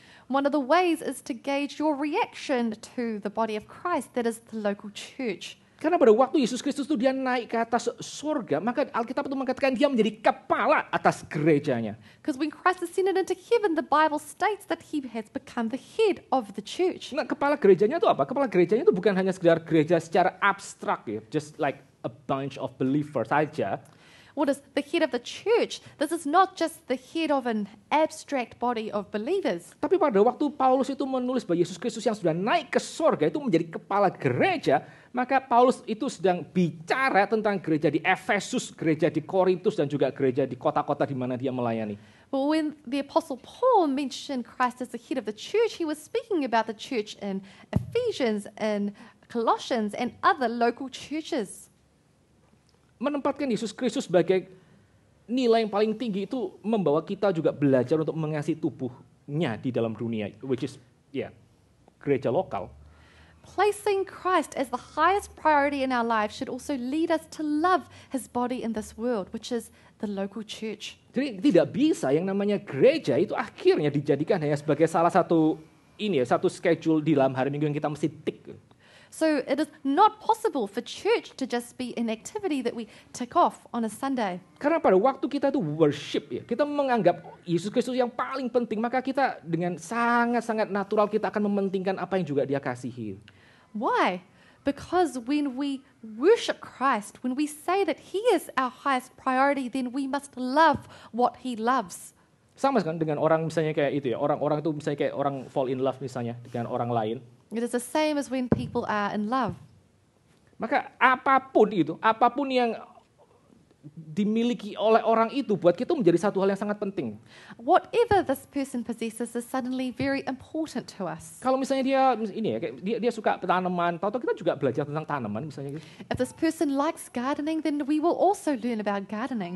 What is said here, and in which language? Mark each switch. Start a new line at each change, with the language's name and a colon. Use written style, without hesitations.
English: one of the ways is to gauge your reaction to the body of Christ, that is the local church.
Indonesian: Karena pada waktu Yesus Kristus itu dia naik ke atas surga, maka Alkitab itu mengatakan dia menjadi kepala atas gerejanya.
English: Because when Christ ascended into heaven, the Bible states that he has become the head of the church.
Indonesian: Nah, kepala gerejanya itu apa? Kepala gerejanya itu bukan hanya sekedar gereja secara abstrak ya,
English: just like a bunch of believers
Indonesian: saja.
English: What is the head of the church? This is not just the head of an abstract body of believers.
Indonesian: Tapi pada waktu Paulus itu menulis bahwa Yesus Kristus yang sudah naik ke surga itu menjadi kepala gereja, maka Paulus itu sedang bicara tentang gereja di Efesus, gereja di Korintus, dan juga gereja di kota-kota di mana dia melayani.
English: But when the Apostle Paul mentioned Christ as the head of the church, he was speaking about the church in Ephesians and Colossians and other local churches.
Indonesian: Menempatkan Yesus Kristus sebagai nilai yang paling tinggi itu membawa kita juga belajar untuk mengasihi tubuhnya di dalam dunia,
English: which is
Indonesian: gereja lokal.
English: Placing Christ as the highest priority in our lives should also lead us to love his body in this world, which is the local church.
Indonesian: Jadi tidak bisa yang namanya gereja itu akhirnya dijadikan hanya sebagai salah satu satu schedule di dalam hari Minggu yang kita mesti tick.
English: So it is not possible for church to just be an activity that we tick off on a Sunday.
Indonesian: Karena pada waktu kita itu worship ya, kita menganggap Yesus Kristus yang paling penting, maka kita dengan sangat-sangat natural kita akan mementingkan apa yang juga dia kasihi.
English: Why? Because when we worship Christ, when we say that he is our highest priority, then we must love what he loves.
Indonesian: Sama kan dengan orang misalnya kayak itu ya, orang-orang itu misalnya kayak orang
English: fall in love
Indonesian: misalnya dengan orang lain.
English: It is the same as when people are in love.
Indonesian: Maka apapun yang dimiliki oleh orang itu buat kita menjadi satu hal yang sangat penting.
English: Whatever this person possesses is suddenly very important to us.
Indonesian: Kalau misalnya dia suka tanaman, tahu-tahu kita juga belajar tentang tanaman misalnya gitu.
English: If this person likes gardening, then we will also learn about gardening,